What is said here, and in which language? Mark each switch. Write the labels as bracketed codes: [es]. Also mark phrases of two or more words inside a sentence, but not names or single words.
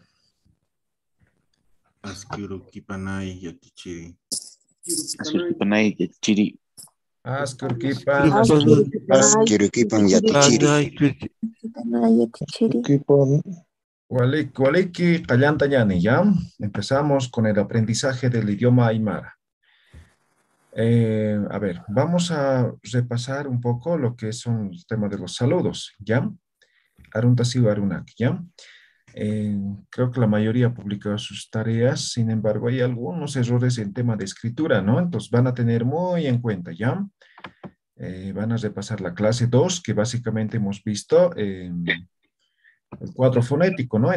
[ay] Askurukipanay yatichiri. Askurukipanay yatichiri. Askurukipan. Askurukipan yatichiri. Waliki Kallanta ñani, [es] ¿ya? Empezamos con el aprendizaje del idioma aymara. A ver, vamos a repasar un poco lo que son el tema de los saludos, ¿ya? [ay] Aruntasiu arunak, [es] ¿ya? Creo que la mayoría ha publicado sus tareas, sin embargo, hay algunos errores en tema de escritura, ¿no? Entonces van a tener muy en cuenta, ¿ya? Van a repasar la clase 2, que básicamente hemos visto el cuadro fonético, ¿no?